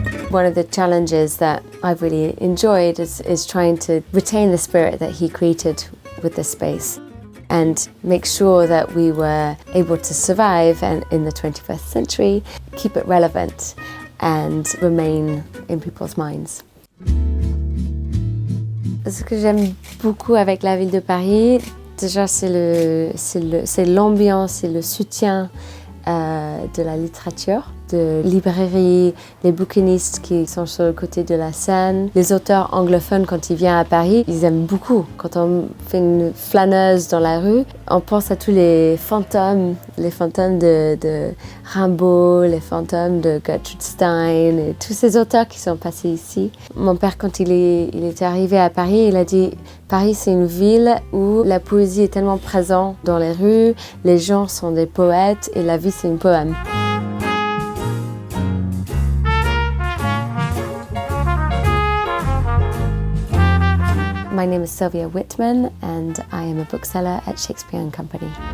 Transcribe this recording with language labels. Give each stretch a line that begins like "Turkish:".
English: One of the challenges that I've really enjoyed is trying to retain the spirit that he created with this space and make sure that we were able to survive and in the 21st century, keep it relevant and remain in people's minds.
French: Ce que j'aime beaucoup avec la ville de Paris, déjà c'est l'ambiance et le soutien de la littérature, de librairies, les bouquinistes qui sont sur le côté de la Seine. Les auteurs anglophones, quand ils viennent à Paris, ils aiment beaucoup. Quand on fait une flâneuse dans la rue, on pense à tous les fantômes de Rimbaud, les fantômes de Gertrude Stein, et tous ces auteurs qui sont passés ici. Mon père, quand il était arrivé à Paris, il a dit « Paris, c'est une ville où la poésie est tellement présente dans les rues, les gens sont des poètes et la vie, c'est un poème. » My
English: My name is Sylvia Whitman and I am a bookseller at Shakespeare and Company.